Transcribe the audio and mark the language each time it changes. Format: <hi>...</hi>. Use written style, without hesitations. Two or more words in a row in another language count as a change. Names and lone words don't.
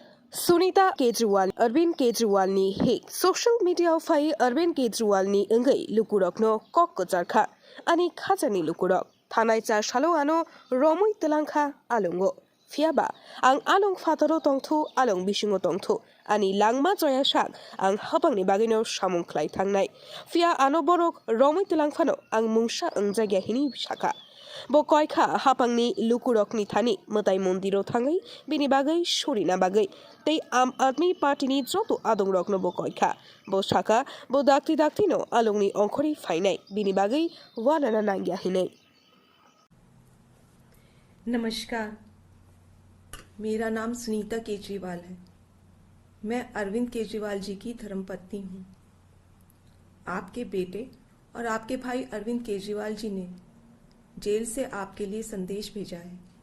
<trp>Sunita Kejriwal, Arvind Kejriwal ni hek</trp> <en>social media</en> <trp>fai Arvind Kejriwal ni engai lukurok no kok kojarkha ani khajani lukurok thanai cha shalo ano romui telangkha alongo fiaba ang along fataro tongthu along bisingo tongthu ani langma joya sak ang habangni bagino samung khlai thangnai fia ano borok romui telangphano ang mungsa ongjagya hini saka bo koikha hapangni lukurokni thani motai mondiro thangai bini bagai surina bagai tei am admi party ni joto adong rokno bo koikha bo saka bo dakti no alongni ongkhori fainai bini bagai wanana nangya hinai।</trp> <hi>नमस्कार, मेरा नाम सुनीता केजरीवाल है। मैं अरविंद केजरीवाल जी की धर्मपत्नी हूँ। आपके बेटे और आपके भाई अरविंद केजरीवाल जी ने जेल से आपके लिए संदेश भेजा है।</hi>